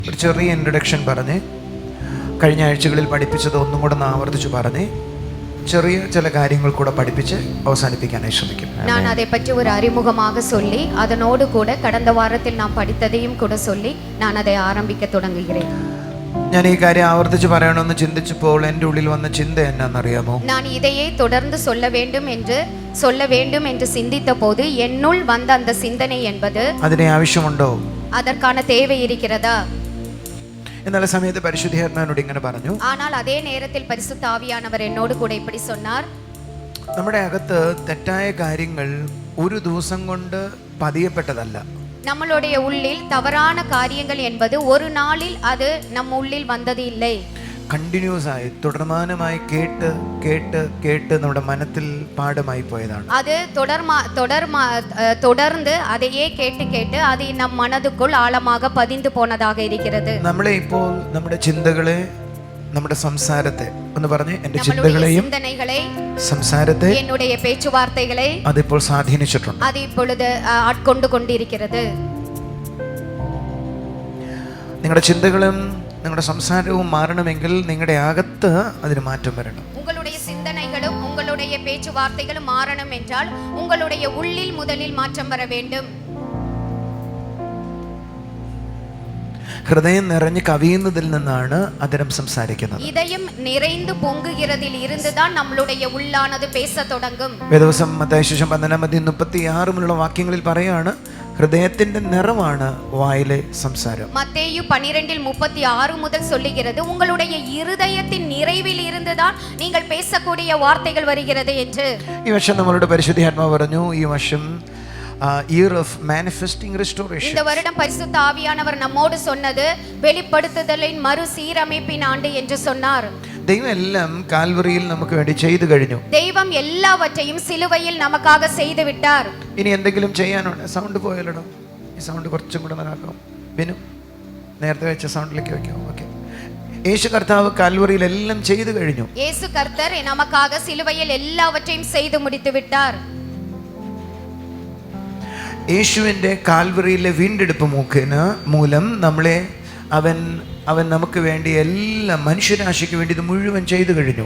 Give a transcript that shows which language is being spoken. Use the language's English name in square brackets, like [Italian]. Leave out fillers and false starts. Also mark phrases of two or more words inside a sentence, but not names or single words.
[Malayalam] ഒരു ചെറിയ ഇൻട്രൊഡക്ഷൻ പറഞ്ഞ് കഴിഞ്ഞ ആഴ്ചകളിൽ പഠിപ്പിച്ചത് ഒന്നും കൂടെ ഒന്ന് ആവർത്തിച്ച് പറഞ്ഞ് ചെറിയ ചില കാര്യങ്ങൾ കൂടെ പഠിപ്പിച്ച് അവസാനിപ്പിക്കാനായി ശ്രമിക്കും. [Tamil] நான் அதை பற்றி ஒரு அறிமுகமாக சொல்லி அதனோடு கூட கடந்த வாரத்தில் நாம் படித்ததையும் கூட சொல்லி நான் அதை ஆரம்பிக்க தொடங்குகிறேன். [Malayalam] ഞാൻ ഈ കാര്യം ആവർത്തിച്ച് പറയണമെന്ന് ചിന്തിച്ചപ്പോൾ എൻ്റെ ഉള്ളിൽ വന്ന ചിന്ത എന്നാണെന്നറിയാമോ? [Tamil] நான் இதையே தொடர்ந்து சொல்ல வேண்டும் என்று சிந்தித்த போது என்னுள் வந்த அந்த சிந்தனை என்பது [Malayalam] അതിനെ ആവശ്യമുണ്ടോ, [Tamil] அதற்கான தேவை இருக்கிறதா? [Malayalam] എന്നാൽ സമയത്ത് പരിശുദ്ധാത്മാവിനോട് ഇങ്ങനെ പറഞ്ഞു. [Tamil] ஆனால் அதே நேரத்தில் பரிசுத்த ஆவியானவர் என்னோடு கூட இப்படி சொன்னார். [Malayalam] നമ്മുടെ അകത്ത് തെറ്റായ കാര്യങ്ങൾ ഒരു ദിവസം കൊണ്ട് പതിയപ്പെട്ടതല്ല. [Tamil] நம்மளுடைய உள்ளில் தவறான காரியங்கள் என்பது ஒரு நாளில் அது நம் உள்ளில் வந்தது இல்லை. [Malayalam] കണ്ടിന്യൂസ് ആയി തുടർമാനമായി കേട്ട് കേട്ട് കേട്ട് നമ്മുടെ മനത്തിൽ പാഠമായി പോയതാണ്. [Tamil] அது தொடர்ந்து அதையே கேட்டு கேட்டு அது நம் மனதுக்குள் ஆழமாக பதிந்து போனதாக இருக்கிறது. [Malayalam] നമ്മളെ ഇപ്പോൾ നമ്മുടെ ചിന്തകളെ, നമ്മുടെ സംസാരത്തെ ഒന്ന് പറഞ്ഞ്, എൻ്റെ ചിന്തകളെയും സംസാരത്തെ, [Tamil] என்னுடைய பேச்சுவார்த்தைகளை [Malayalam] അതിപ്പോൾ സ്വാധീനിച്ചിട്ടുണ്ട്. [Tamil] அது இப்பொழுது ஆட்கொண்டு கொண்டிருக்கிறது. [Malayalam] നിങ്ങളുടെ ചിന്തകളും നിങ്ങളുടെ സംസാരവും മാറണമെങ്കിൽ നിങ്ങളുടെ അകത്ത് അതിന് മാറ്റം വരണം. [Tamil] உங்களுடைய சிந்தனைகளும் உங்களுடைய பேச்சுவார்த்தைகளும் மாறணும் என்றால் உங்களுடைய உள்ளில் முதலில் மாற்றம் வர வேண்டும். [Malayalam] ഹൃദയം നിറഞ്ഞ് കവിയുന്നതിൽ നിന്നാണ് അതരം സംസാരിക്കുന്നത്. [Tamil] இதயம் நிறைந்து பொங்குகிறதில் இருந்துதான் நம்மளுடைய உள்ளானது பேச தொடங்கும். [Malayalam] വേദവസം മത്തായി സുവിശേഷം 12:36 വാക്യങ്ങളിൽ പറയാണ്, ഹൃദയത്തിന്റെ നിറമാണ് വായിലെ സംസാരം. [Tamil] மத்தேயு 12:36 முதல் சொல்லுகிறது, உங்களுடைய இருதயத்தின் நிறைவில் இருந்துதான் நீங்கள் பேசக்கூடிய வார்த்தைகள் வருகிறது என்று. [Malayalam] ഈ വർഷം നമ്മളോട് പരിശുദ്ധാത്മാവ് പറഞ്ഞു, ഈ വർഷം [English] year of manifesting restoration. [Tamil] இந்த வருடம் பரிசுத்த ஆவியானவர் நம்மோடு சொன்னது வெளிப்படுத்துதலின் மறுசீரமைப்பின் ஆண்டு என்று சொன்னார். [Malayalam] ദൈവം എല്ലാം കാൽവറിയിൽ നമുക്ക് വേണ്ടി ചെയ്തു കഴിഞ്ഞു. [Tamil] தெய்வம் எல்லாவற்றையும் சிலுவையில் நமக்காக செய்து விட்டார். [Malayalam] ഇനി എന്തെങ്കിലും ചെയ്യാനുണ്ട്? സൗണ്ട് പോയാലോ? ഈ സൗണ്ട് കുറച്ചും കൂടെ നന്നാക്കാം. ബിനു, നേരത്തെ വെച്ച സൗണ്ടിലേക്ക് വെക്കാം. ഓക്കെ. യേശു കർത്താവ് കാൽവറിയിൽ എല്ലാം ചെയ്തു കഴിഞ്ഞു. [Tamil] യേശു കർത്തർ நமக்காக சிலுவையில் எல்லாவற்றையும் செய்து முடித்து விட்டார். [Malayalam] യേശുവിൻ്റെ കാൽവറിയിലെ വീണ്ടെടുപ്പ് മൂലം നമ്മളെ അവൻ നമുക്ക് വേണ്ടി എല്ലാ മനുഷ്യരാശിക്ക് വേണ്ടി ഇത് മുഴുവൻ ചെയ്തു കഴിഞ്ഞു.